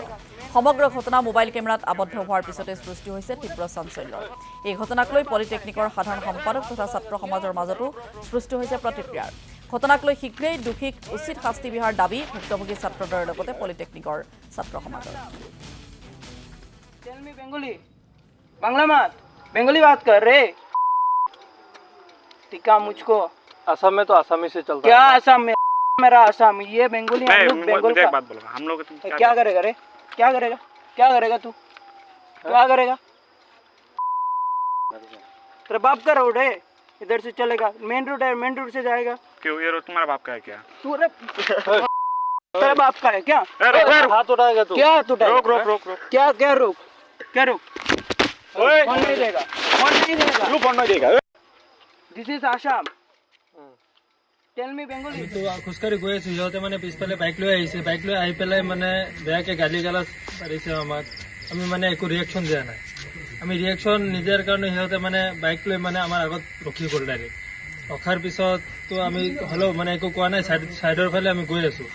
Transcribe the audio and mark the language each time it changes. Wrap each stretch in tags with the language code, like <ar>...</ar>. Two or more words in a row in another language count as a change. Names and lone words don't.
<as>সমগ্ৰ ঘটনা মোবাইল কেমেৰাত আবদ্ধ হোৱাৰ পিছতে সৃষ্টি হৈছে তীব্ৰ চাঞ্চল্যৰ। এই ঘটনাক লৈ পলিটেকনিকৰ সাধাৰণ সম্পাদক তথা ছাত্ৰ সমাজৰ মাজতো সৃষ্টি হৈছে প্ৰতিক্ৰিয়াৰ। ঘটনাক লৈ শীঘ্ৰেই দোষীক উচিত শাস্তি বিহাৰ দাবী ভুক্তভোগী ছাত্ৰদ্বয়ৰ লগতে পলিটেকনিকৰ ছাত্ৰ সমাজৰ।</as> <hi>बांग्ला मत बंगाली बात कर रे टिका मुझको असम में तो आसामी से चलता क्या है। असम में मेरा असम ये बंगाली हम लोग बंगाल का बात बोलो हम लोग क्या करेगा रे क्या करेगा तू क्या करेगा तेरा बाप का रोड है इधर से चलेगा मेन रोड से जाएगा क्यों ये रोड तुम्हारा बाप का है क्या तू रे तेरा बाप का है क्या हाथ उठाएगा तू। क्या तू रोक रोक रोक रोक क्या रोक फोन नहीं देगा क्यों फोन नहीं देगा</hi> <en>this is Assam tell me Bengali</en> <as>তো খোজকাঢ়ি গৈ আছো, সিহঁতে মানে পিছফালে বাইক লৈ আহিছে। বাইক লৈ আহি পেলাই মানে বেয়াকে গালি গালাজ পাৰিছে আমাক। আমি মানে একো ৰিয়েকশ্যন দিয়া নাই। আমি ৰিয়েকশ্যন নিদিয়াৰ কাৰণে সিহঁতে মানে বাইক লৈ মানে আমাৰ আগত ৰখি গ'ল ডাইৰেক্ট। ৰখাৰ পিছততো আমি হ'লেও মানে একো কোৱা নাই, ছাইডৰ ফালে আমি গৈ আছো।</as>